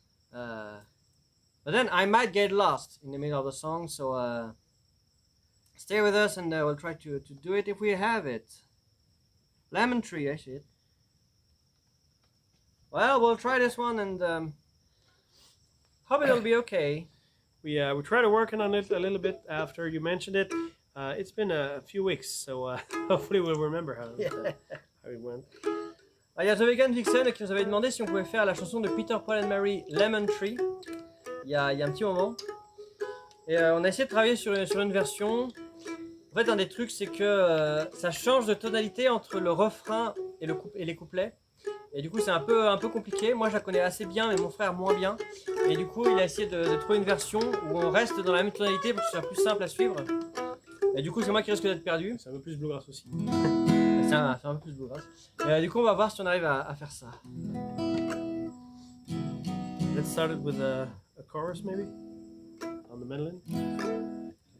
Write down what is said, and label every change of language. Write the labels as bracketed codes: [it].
[en] But then I might get lost in the middle of the song, so stay with us, and we'll try to do it if we have it. Lemon Tree, I see it. Well, we'll try this one, and hope it'll be okay. We tried to working on it a little bit after you mentioned it. It's been a few weeks, so hopefully we'll remember how it went. [fr] Il y a The Vegan Vixen qui nous avait demandé si on pouvait faire la chanson de Peter, Paul and Mary, Lemon Tree, il y a un petit moment. Et on a essayé de travailler sur une version. En fait, un des trucs, c'est que ça change de tonalité entre le refrain et les couplets. Et du coup, c'est un peu compliqué. Moi, je la connais assez bien, mais mon frère moins bien. Et du coup, il a essayé de trouver une version où on reste dans la même tonalité pour que ce soit plus simple à suivre. Et du coup, c'est moi qui risque d'être perdu. C'est un peu plus bluegrass aussi. C'est un peu plus bluegrass. Du coup, on va voir si on arrive à faire ça. [en] get started with a chorus maybe on the mandolin.